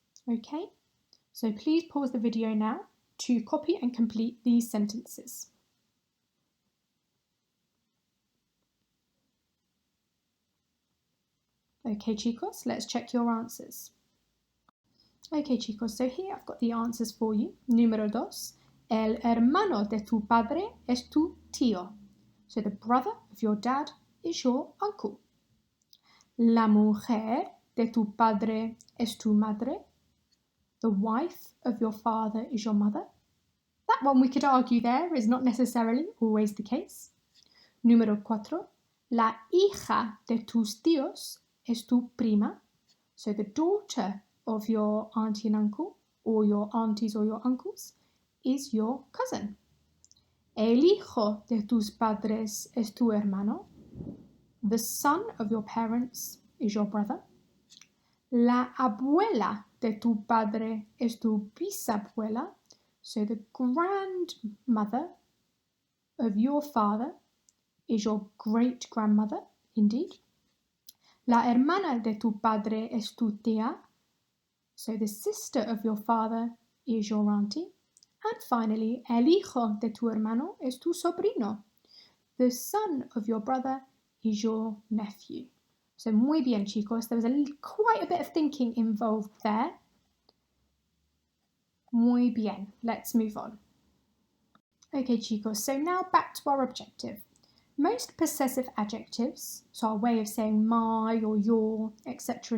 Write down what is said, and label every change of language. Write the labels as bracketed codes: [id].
[en] Okay, so please pause the video now to copy and complete these sentences. Okay, chicos, let's check your answers. Okay, chicos, so here I've got the answers for you. [es] Número 2, el hermano de tu padre es tu tío. [en] So the brother of your dad is your uncle. [es] La mujer de tu padre es tu madre. [en] The wife of your father is your mother. That one we could argue there is not necessarily always the case. Número 4, [es] La hija de tus tíos es tu prima. [en] So the daughter of your auntie and uncle, or your aunties or your uncles, is your cousin. [es] El hijo de tus padres es tu hermano. [en] The son of your parents is your brother. [es] La abuela de tu padre es tu bisabuela. [en] So the grandmother of your father is your great-grandmother, indeed. [es] La hermana de tu padre es tu tía. [en] So the sister of your father is your auntie. And finally, [es] el hijo de tu hermano es tu sobrino. [en] The son of your brother is your nephew. So [es] muy bien, [en] chicos. There was quite a bit of thinking involved there. [es] Muy bien. [en] Let's move on. Okay, chicos. So now back to our objective. Most possessive adjectives, so our way of saying my or your, etc.